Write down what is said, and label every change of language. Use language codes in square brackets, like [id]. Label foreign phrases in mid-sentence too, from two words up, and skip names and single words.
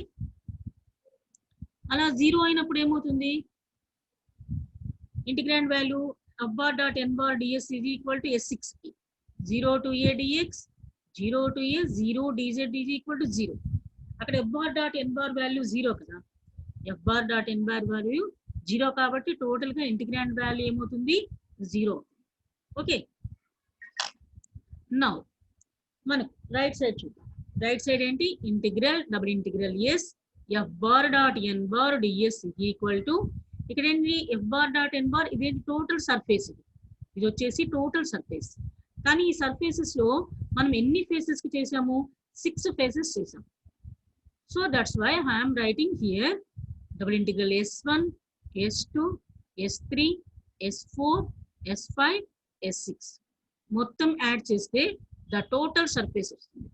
[te] అలా 0 అయినప్పుడు ఏమవుతుంది? [en] ఇంటిగ్రాండ్ వాల్యూ f bar dot n bar ds is equal to s6 [te] కి [en] 0 to a dx 0 to a 0 dz is equal to 0. [te] అక్కడ [en] f bar dot n bar [te] వాల్యూ 0 కదా. [en] f bar dot n bar [te] వాల్యూ 0 కాబట్టి [en] total ga integrand value [te] ఏమవుతుంది? 0. ఓకే, నౌ మనకు రైట్ సైడ్ చూద్దాం. రైట్ సైడ్ ఏంటి? ఇంటిగ్రల్ డబుల్ ఇంటిగ్రల్ ఎస్ [en] f bar dot n bar ds is equal to [te] ఇక్కడ ఏంటి? [en] f bar dot n bar [te] ఇది [en] total surface. [te] ఇది వచ్చేసి టోటల్ సర్ఫేస్. కానీ ఈ సర్ఫేసెస్ లో మనం ఎన్ని ఫేసెస్ కి చేసాము? [en] 6 ఫేసెస్ చేసాం. so that's why I'm writing here double integral s1 s2 s3 s4 s5 s6 మొత్తం యాడ్ చేస్తే the total surface వస్తుంది.